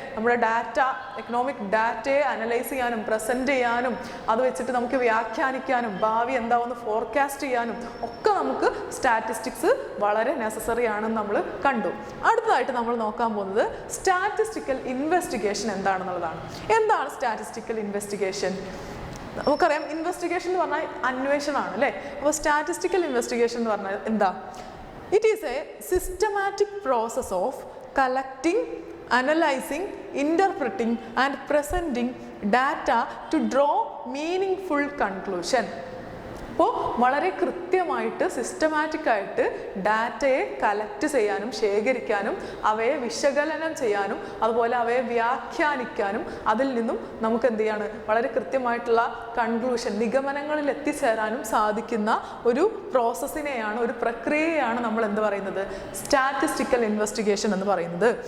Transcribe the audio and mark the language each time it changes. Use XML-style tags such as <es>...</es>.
<ml>നമ്മുടെ data, economic ഡാറ്റയെ analyse ചെയ്യാനും പ്രസൻറ്റ് ചെയ്യാനും അത് വെച്ചിട്ട് നമുക്ക് വ്യാഖ്യാനിക്കാനും ഭാവി എന്താവുമെന്ന് ഫോർകാസ്റ്റ് ചെയ്യാനും ഒക്കെ നമുക്ക് സ്റ്റാറ്റിസ്റ്റിക്സ് വളരെ നെസസറി ആണെന്ന് നമ്മൾ കണ്ടു. അടുത്തതായിട്ട് നമ്മൾ നോക്കാൻ പോകുന്നത് സ്റ്റാറ്റിസ്റ്റിക്കൽ ഇൻവെസ്റ്റിഗേഷൻ എന്താണെന്നുള്ളതാണ്. എന്താണ് സ്റ്റാറ്റിസ്റ്റിക്കൽ ഇൻവെസ്റ്റിഗേഷൻ? നമുക്കറിയാം, ഇൻവെസ്റ്റിഗേഷൻ എന്ന് പറഞ്ഞാൽ അന്വേഷണമാണ് അല്ലേ. അപ്പോൾ സ്റ്റാറ്റിസ്റ്റിക്കൽ ഇൻവെസ്റ്റിഗേഷൻ എന്ന് പറഞ്ഞാൽ എന്താ?</ml> <en>It is a systematic process of collecting, analyzing, interpreting and presenting data to draw meaningful conclusion.</en> <ml>അപ്പോൾ വളരെ കൃത്യമായിട്ട് സിസ്റ്റമാറ്റിക്കായിട്ട് ഡാറ്റയെ കളക്ട് ചെയ്യാനും ശേഖരിക്കാനും അവയെ വിശകലനം ചെയ്യാനും അതുപോലെ അവയെ വ്യാഖ്യാനിക്കാനും അതിൽ നിന്നും നമുക്ക് എന്ത് ചെയ്യാണ് വളരെ കൃത്യമായിട്ടുള്ള കൺക്ലൂഷൻ, നിഗമനങ്ങളിൽ എത്തിച്ചേരാനും സാധിക്കുന്ന ഒരു പ്രോസസ്സിനെയാണ്, ഒരു പ്രക്രിയയാണ് നമ്മൾ എന്ത് പറയുന്നത്, സ്റ്റാറ്റിസ്റ്റിക്കൽ ഇൻവെസ്റ്റിഗേഷൻ എന്ന് പറയുന്നത്.</ml>